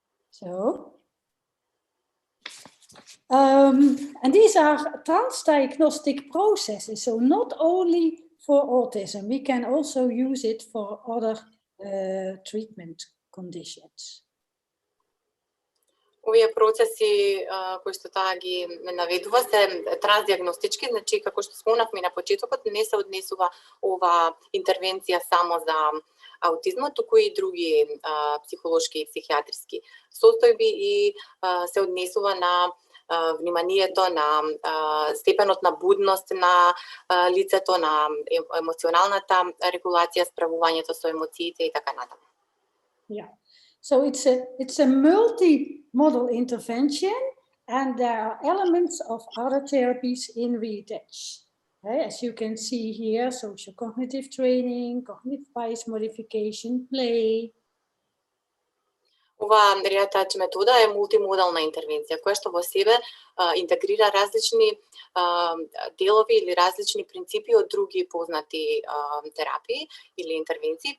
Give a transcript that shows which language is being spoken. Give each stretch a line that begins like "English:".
English: So, and these are transdiagnostic processes, so not only for autism, we can also use it for other treatment conditions.
Macedonian: Овие процеси кои што таа ги наведува се трансдиагностички, значи како што спомнавме на почетокот, не се однесува ова интервенција само за аутизмот, туку и други психолошки и психијатриски состојби и се однесува на вниманието, на степенот на будност на лицето, на емоционалната регулација, справувањето со емоциите и така натаму.
English: Yeah. So it's a multi-model intervention, and there are elements of other therapies in Риатач. Okay? As you can see here, social cognitive training, cognitive bias modification, play.
Macedonian: Ова Риатач метода е мултимодална интервенција, која што во себе интегрира различни делови или различни принципи од други познати терапии или интервенции.